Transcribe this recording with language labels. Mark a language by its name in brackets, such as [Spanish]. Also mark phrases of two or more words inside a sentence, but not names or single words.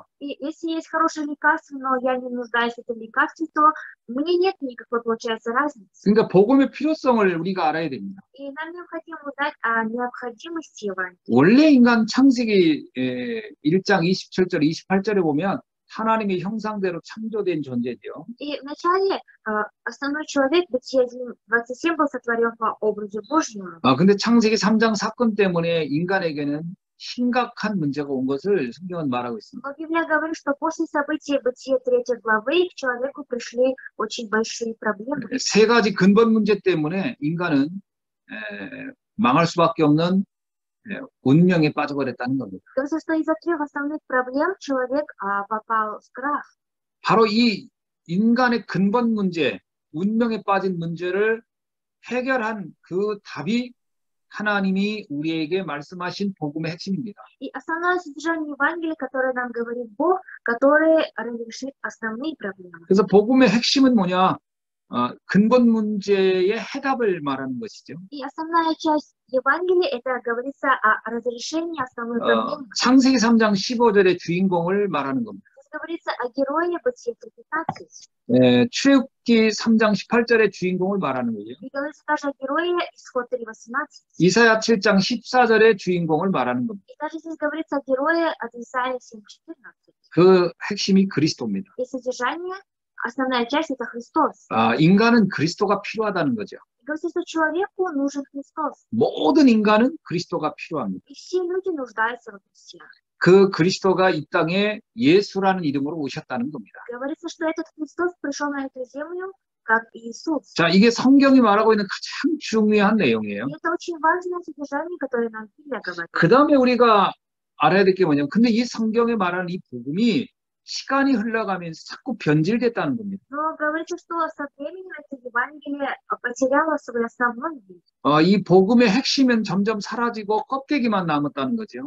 [Russian] И если есть хорошее лекарство, но я не нуждаюсь в этом лекарстве, то мне нет никакой, получается, разницы. [Korean] 그러니까 복음의 필요성을 우리가 알아야 됩니다. [Russian] И нам необходимо узнать о необходимости Евангелия. [Korean] 원래 인간 창세기 1장 27절, 28절에 보면 하나님의 형상대로 창조된 존재죠. [Russian] И вначале основной человек, Бытие 1:27, был сотворен по образу Божьему. [Korean] 근데 창세기 3장 사건 때문에 인간에게는 심각한 문제가 온 것을 성경은 말하고 있습니다. [Russian] Но Библия говорит, что после событий Бытия 3 главы к человеку пришли очень большие проблемы. [Korean] 세 가지 근본 문제 때문에 인간은 망할 수밖에 없는 운명에 빠져버렸다는 겁니다. [Russian] Говорится, что из-за 3 основных проблем человек попал в крах. [Korean] 바로 이 인간의 근본 문제, 운명에 빠진 문제를 해결한 그 답이 하나님이 우리에게 말씀하신 복음의 핵심입니다. [Russian] И основное содержание Евангелия, которое нам говорит Бог, который разрешит основные проблемы. [Korean] 그래서 복음의 핵심은 뭐냐? 근본 문제의 해답을 말하는 것이죠. [Russian] И основная часть Евангелия, это говорится о разрешении основной проблемы. [Korean] 창세기 3장 15절의 주인공을 말하는 겁니다. [Russian] Здесь говорится о герое Бытие 3:15. [Korean] 출애굽기 3장 18절의 주인공을 말하는 거죠. [Russian] И говорится даже о герое Исход 3:18. [Korean] 이사야 7장 14절의 주인공을 말하는 겁니다. [Russian] И даже здесь говорится о герое от Исаия 7:14. [Korean] 그 핵심이 그리스도입니다. [Russian] И содержание, основная часть это Христос. [Korean] 인간은 그리스도가 필요하다는 거죠. [Russian] И говорится, что человеку нужен Христос. [Korean] 모든 인간은 그리스도가 필요합니다. [Russian] И все люди нуждаются в Христе. [Korean] 그 그리스도가 이 땅에 예수라는 이름으로 오셨다는 겁니다. [Russian] Говорится, что этот Христос пришел на эту землю как Иисус. [Korean] 자, 이게 성경이 말하고 있는 가장 중요한 내용이에요. [Russian] И это очень важное содержание, которое нам Библия говорит. [Korean] 그 다음에 우리가 알아야 될 게 뭐냐면, 근데 이 성경에 말하는 이 복음이 시간이 흘러가면서 자꾸 변질됐다는 겁니다. [Russian] Но говорится, что со временем это Евангелие потеряло свой основной вид. [Korean] 이 복음의 핵심은 점점 사라지고 껍데기만 남았다는 거죠.